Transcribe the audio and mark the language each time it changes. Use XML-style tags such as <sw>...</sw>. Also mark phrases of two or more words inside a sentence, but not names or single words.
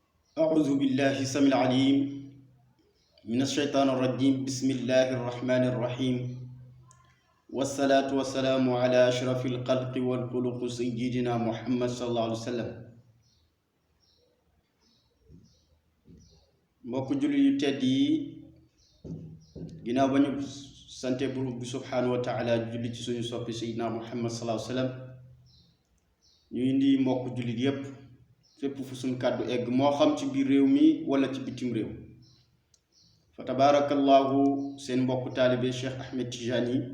<ar>أعوذ بالله السميع العليم من الشيطان الرجيم بسم الله الرحمن الرحيم والصلاة والسلام على أشرف الخلق والخلق سيدنا محمد صلى الله عليه وسلم</ar> <wo>mbokk julli yu tedd yi ginnaaw ba ñu sante buur bi</wo> <ar>سبحانه وتعالى</ar> <wo>julli ci suñu soppi</wo> <ar>سيدنا محمد صلى الله عليه وسلم</ar> <wo>ñu indi mbokk jullit yépp fépp fu suñ kàddu egg moo xam ci biir réew mi wala ci bitim réew fa tabarakallahu seen mbokk taalibe Cheikh Ahmed Tijani</wo>